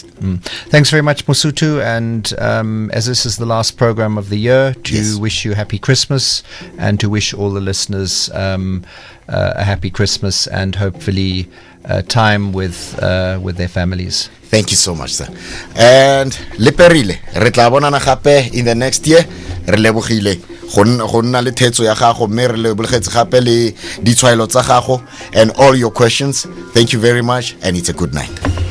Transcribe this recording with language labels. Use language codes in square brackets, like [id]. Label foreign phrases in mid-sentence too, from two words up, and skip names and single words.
[en] Thanks very much, Musutu. And as this is the last program of the year, to wish you happy Christmas and to wish all the listeners a happy Christmas and hopefully time with their families. Thank you so much, sir. And [tn] leperile re tla bonana gape [en] in the next year. [tn] Re lebogile go nna le thetso ya gago, mme re lebogetse gape le ditshwaelo tsa gago [en] and all your questions. Thank you very much, and it's a good night.